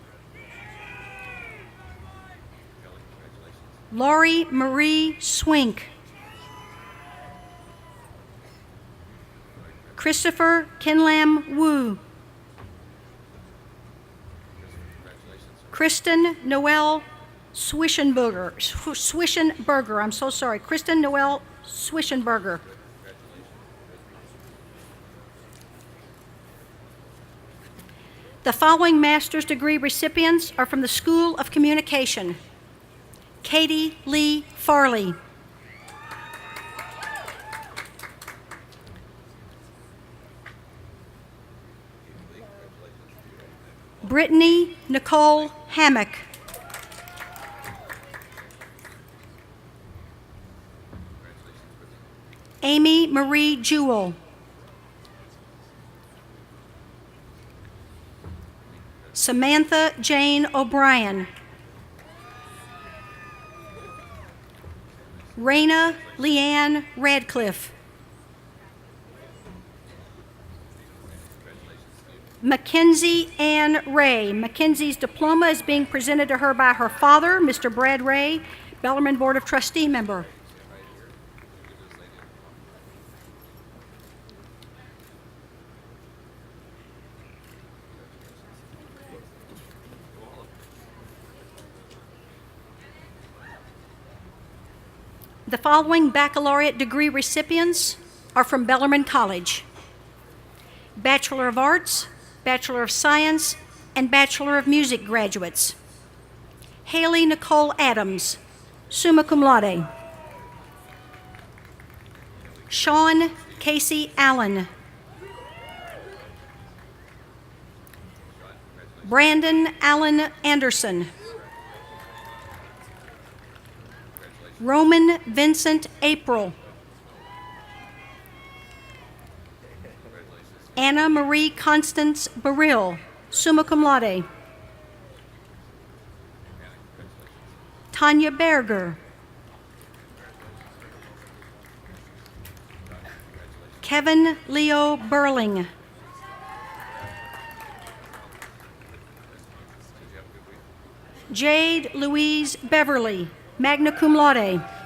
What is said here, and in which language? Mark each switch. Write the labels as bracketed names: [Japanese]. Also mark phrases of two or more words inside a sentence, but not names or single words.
[English] Laurie Marie Swink. Christopher Kinlam Wu. Kristen Noel Swishenberger. I'm so sorry. Kristen Noel Swishenberger. The following master's degree recipients are from the School of Communication. Katie Lee Farley. Brittany Nicole Hammock. Amy Marie Jewell. Samantha Jane O'Brien. Raina Leanne Radcliffe. Mackenzie Ann Ray. Mackenzie's diploma is being presented to her by her father, Mr. Brad Ray, Bellarmine Board of Trustee member. The following baccalaureate degree recipients are from Bellarmine College: Bachelor of Arts, Bachelor of Science, and Bachelor of Music graduates. Haley Nicole Adams, [Latin] summa cum laude. [English] Sean Casey Allen. Brandon Allen Anderson. Roman Vincent April. Anna Marie Constance Baril, [Latin] summa cum laude. [English] Tanya Berger. Kevin Leo Burling. Jade Louise Beverly, [Latin] magna cum laude.